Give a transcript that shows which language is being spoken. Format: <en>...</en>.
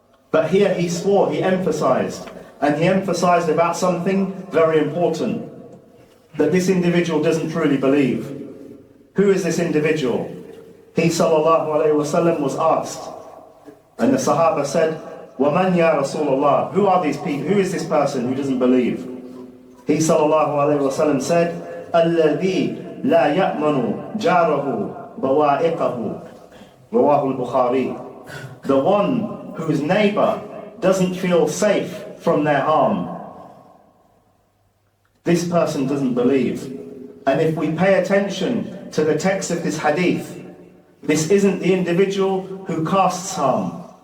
<en>But here he swore, he emphasized. And he emphasized about something very important, that this individual doesn't truly believe. Who is this individual? He sallallahu alayhi wasallam was asked, and the Sahaba said,</en> <ar>وَمَنْ يَا رَسُولَ اللَّهِ?</ar> <en>Who are these people? Who is this person who doesn't believe? He sallallahu alayhi wasallam said,</en> <ar>الَّذِي لَا يَأْمَنُ جَارَهُ بَوَائِقَهُ رواه البخاري.</ar> <en>The one whose neighbor doesn't feel safe from their harm. This person doesn't believe. And if we pay attention to the text of this hadith, this isn't the individual who casts harm.</en>